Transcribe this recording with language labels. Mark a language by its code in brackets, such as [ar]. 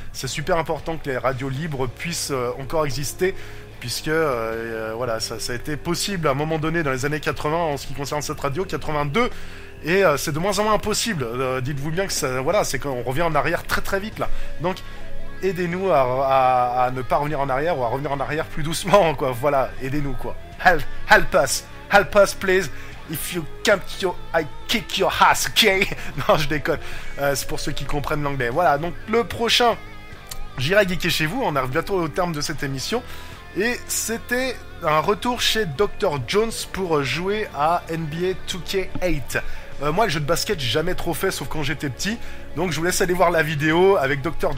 [fr] C'est super important que les radios libres puissent encore exister, puisque voilà, ça a été possible à un moment donné dans les années 80 en ce qui concerne cette radio, 82, et c'est de moins en moins impossible. Dites-vous bien que ça, voilà, c'est qu'on revient en arrière très très vite là. Donc aidez-nous à ne pas revenir en arrière, ou à revenir en arrière plus doucement, quoi. Voilà, aidez-nous, quoi. [en] Help us, please. If you can't, I kick your ass, ok? [fr] Non, je déconne. C'est pour ceux qui comprennent l'anglais. Voilà, donc le prochain, j'irai geeker chez vous. On arrive bientôt au terme de cette émission. Et c'était un retour chez Dr. Jones pour jouer à NBA 2K8. Moi, le jeu de basket, j'ai jamais trop fait, sauf quand j'étais petit. Donc, je vous laisse aller voir la vidéo. Avec Dr.